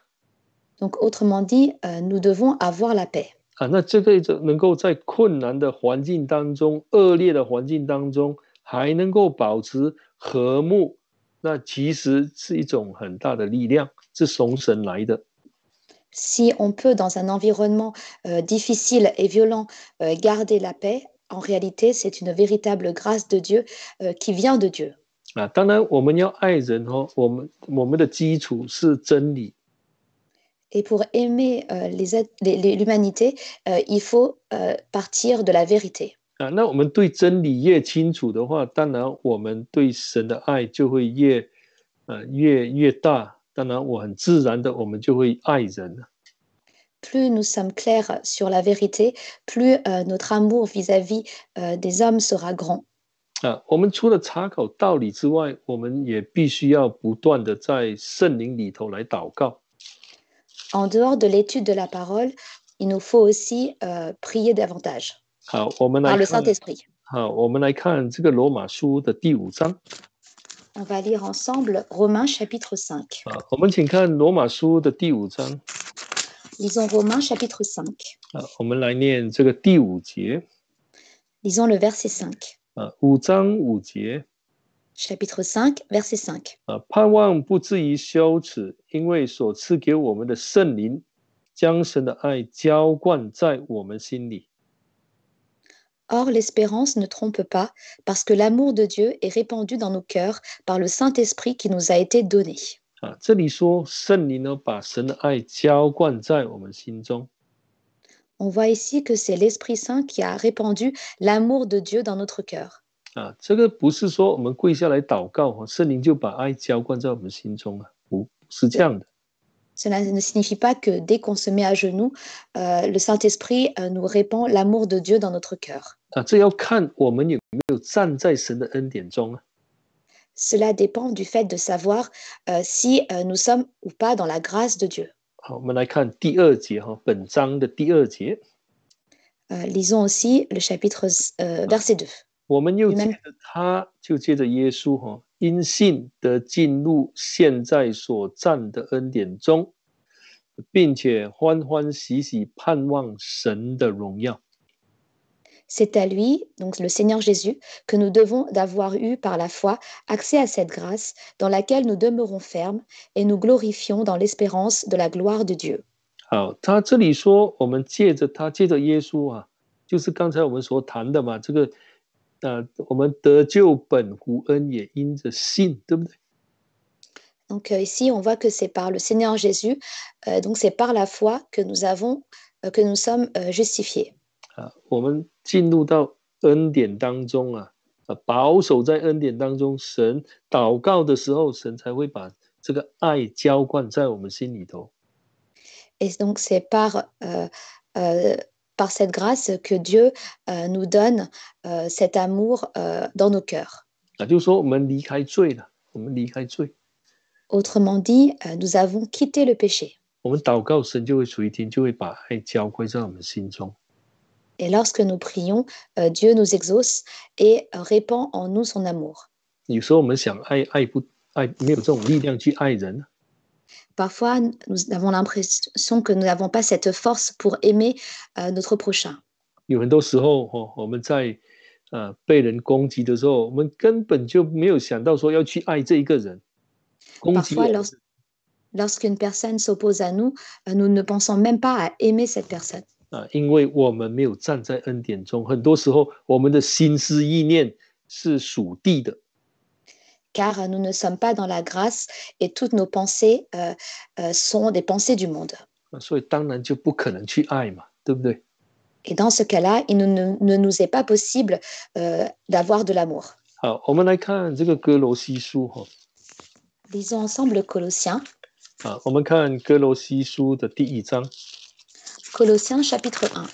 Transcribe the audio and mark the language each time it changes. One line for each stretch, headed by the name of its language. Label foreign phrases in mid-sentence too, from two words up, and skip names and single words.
French: Donc, autrement dit, nous devons avoir la paix.
Chinese: 那这个能够在困难的环境当中、恶劣的环境当中，还能够保持和睦，那其实是一种很大的力量，是从神来的。
French: Si on peut, dans un environnement difficile et violent, garder la paix, en réalité, c'est une véritable grâce de Dieu qui vient de Dieu.
Chinese: 当然，我们要爱人我们的基础是真理。
French: Et pour aimer l'humanité, il faut partir de la vérité.
Chinese: 那我们对真理越清楚的话，当然我们对神的爱就会越大。当然，我很自然的，我们就会爱人。
French: Plus nous sommes clairs sur la vérité, plus notre amour vis-à-vis des hommes sera grand.
Chinese: 我们除了查考道理之外，我们也必须要不断的在圣灵里头来祷告。
French: En dehors de l'étude de la parole, il nous faut aussi prier davantage.
Chinese: 好，我们来
French: Par le
Chinese: 看。
French: Saint-Esprit.
Chinese: 好，我们来看这个罗马书的第5章。
French: On va lire ensemble Romains chapitre 5.
Chinese: 我们请看罗马书的第5章。
French: Lisons Romains chapitre 5.
Chinese: 我们来念这个第5节。
French: Lisons le verset 5.
Chinese: 5 章5节。
French: Chapitre 5, verset 5.
Chinese: 盼望不至于羞耻，因为所赐给我们的圣灵，将神的爱浇灌在我们心里。
French: Or, l'espérance ne trompe pas, parce que l'amour de Dieu est répandu dans nos cœurs par le Saint-Esprit qui nous a été donné.
Chinese: 这里说圣灵呢，把神的爱浇灌在我们心中。
French: On voit ici que c'est l'Esprit Saint qui a répandu l'amour de Dieu dans notre cœur.
Chinese: 这个不是说我们跪下来祷告，圣灵就把爱浇灌在我们心中不是这样的。
French: Cela ne signifie pas que dès qu'on se met à genoux, le Saint-Esprit nous répand l'amour de Dieu dans notre cœur.
Chinese: 这要看我们有没有站在神的恩典中。
French: Cela dépend du fait de savoir si nous sommes ou pas dans la grâce de Dieu.
Chinese: 好，我们来看第2节本章的第2节。
French: Lisons aussi le chapitre verset 2.
Chinese: 我们又借着他，就借着耶稣因信得进入现在所站的恩典中，并且欢欢喜喜盼望神的荣耀。
French: C'est à lui, donc le Seigneur Jésus, que nous devons d'avoir eu par la foi accès à cette grâce dans laquelle nous demeurons fermes et nous glorifions dans l'espérance de la gloire de Dieu.
Chinese: 好，他这里说我们借着他，借着耶稣就是刚才我们所谈的嘛，这个我们得救本乎恩，也因着信，对不对？
French: Donc ici, on voit que c'est par le Seigneur Jésus, donc c'est par la foi que nous sommes justifiés.
Chinese: 我们进入到恩典当中保守在恩典当中，神祷告的时候，神才会把这个爱浇灌在我们心里头。
French: Et donc c'est par cette grâce que Dieu nous donne cet amour dans nos cœurs.
Chinese: 就是说我们离开罪了，我们离开罪。
French: Autrement dit, nous avons quitté le péché.
Chinese: 我们祷告，神就会垂听，就会把爱浇灌在我们心中。
French: Et lorsque nous prions, Dieu nous exauce et répand en nous son amour.
Chinese: 有时候我们想爱没有这种力量去爱人。
French: parfois, nous avons l'impression que nous n'avons pas cette force pour aimer notre prochain.
Chinese: 有很多时候我们在被人攻击的时候，我们根本就没有想到说要去爱这一个人，攻击
French: Parfois,
Chinese: 我们的
French: lorsqu'une personne s'oppose à nous, nous ne pensons même pas à aimer cette personne.
Chinese: 因为我们没有站在恩典中，很多时候我们的心思意念是属地的。
French: Car nous ne sommes pas dans la grâce et toutes nos pensées sont des pensées du monde.
Chinese: 所以当然就不可能去爱嘛，对不对？
French: Et dans ce cas-là, il ne nous est pas possible d'avoir de l'amour.
Chinese: 好，我们来看这个哥罗西书哈。
French: Lisons ensemble Colossiens.
Chinese: 我们看哥罗西书的第1章。
French: Colossiens chapitre 1.